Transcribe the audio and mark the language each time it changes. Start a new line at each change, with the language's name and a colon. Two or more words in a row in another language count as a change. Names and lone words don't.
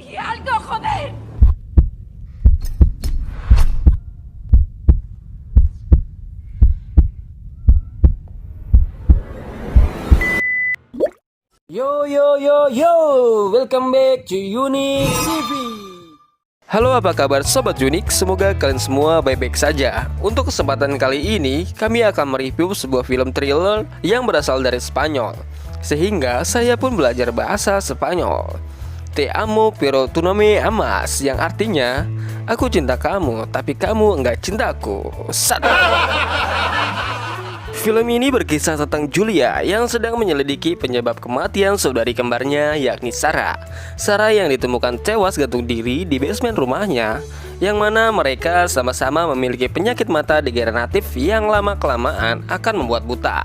Spanish: algo, joder!
English: Yo yo yo yo, welcome back to Unique TV.
Indonesian: Halo, apa kabar Sobat Unik? Semoga kalian semua baik-baik saja. Untuk kesempatan kali ini, kami akan mereview sebuah film thriller yang berasal dari Spanyol. Sehingga saya pun belajar bahasa Spanyol.
Spanish: Te amo pero tú no me amas,
Indonesian: yang artinya aku cinta kamu tapi kamu enggak cintaku. Film ini berkisah tentang Julia yang sedang menyelidiki penyebab kematian saudari kembarnya, yakni Sarah. Sarah yang ditemukan tewas gantung diri di basement rumahnya, yang mana mereka sama-sama memiliki penyakit mata degeneratif yang lama-kelamaan akan membuat buta.